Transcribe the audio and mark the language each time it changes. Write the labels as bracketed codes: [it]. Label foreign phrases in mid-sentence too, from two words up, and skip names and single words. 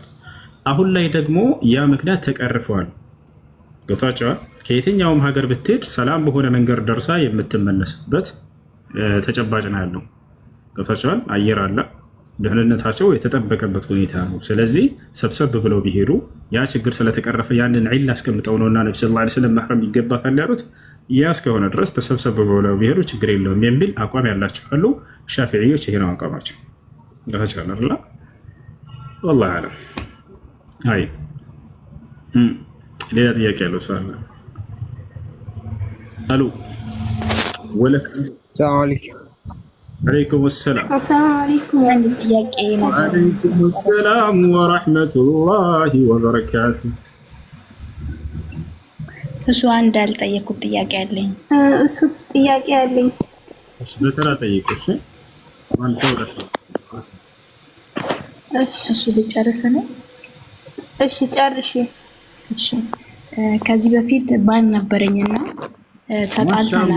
[am] አሁን ላይ ደግሞ ያ ምክንያት ተቀርፈዋል። ገብቷቸዋል። ከየትኛውም ሀገር ብትሄድ ሰላም በሆነ መንገድ ደርሳ የምትመለስበት ተጨባጭ ነው ያለው። ገብቷቸዋል። አየር አለ፣ ደህንነታቸው የተጠበቀበት ሁኔታ ነው። ስለዚህ ሰብሰብ ብለው ቢሄዱ ያ ችግር ስለተቀረፈ ያንን ዒላ አስቀምጠው ነውና ነብዩ ሰለላሁ ዐለይሂ ወሰለም መህረም ይገባታል ያሉት። ያ እስከሆነ ድረስ ተሰብሰብ ብለው ቢሄዱ ችግር የለውም የሚል አቋም ያላቸው አሉ። ሻፊዒዎች ይሄ ነው አቋማቸው። ገብቷቸዋል አይደል? [ar] والله اعلم። [am] አይ ሌላ ጥያቄ ያለው ሰው አለ? አሉ ወለክ [ar] سلام عليكم። عليكم السلام. السلام عليكم. عندي [am] ጥያቄ ነው። [ar] وعليكم السلام ورحمة الله وبركاته. [am] እሱ አንድ ያልጠየኩት ጥያቄ አለኝ። እሱ ጥያቄ አለኝ። እሺ በተራ ጠይቁ። ማን ተወረሰ? እሱ ልጨርስ ነው? እሺ ጨርሺ። እሺ ከዚህ በፊት ባል ነበረኝና ተጣልተናል።